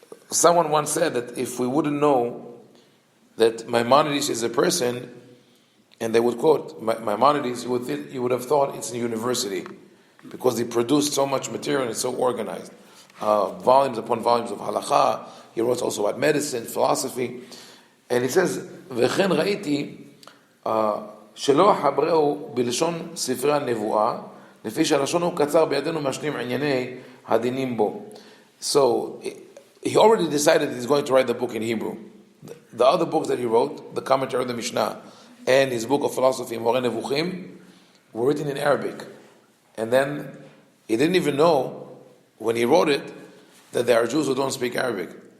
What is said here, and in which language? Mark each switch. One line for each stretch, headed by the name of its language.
English: Someone once said that if we wouldn't know that Maimonides is a person, and they would quote Maimonides, you would have thought it's a university, because he produced so much material and it's so organized. Volumes upon volumes of halakha. He wrote also about medicine, philosophy.
Hebrew: And he says, וכן ראיתי שלא חברהו בלשון ספרי הנבואה, לפי שהלשון הוא קצר בידינו משלים ענייני הדינים בו.
English: So, he already decided he's going to write the book in Hebrew. The other books that he wrote, the commentary of the Mishnah, and his book of philosophy, Moreh Nevuchim, were written in Arabic. And then, he didn't even know, when he wrote it, that there are Jews who don't speak Arabic.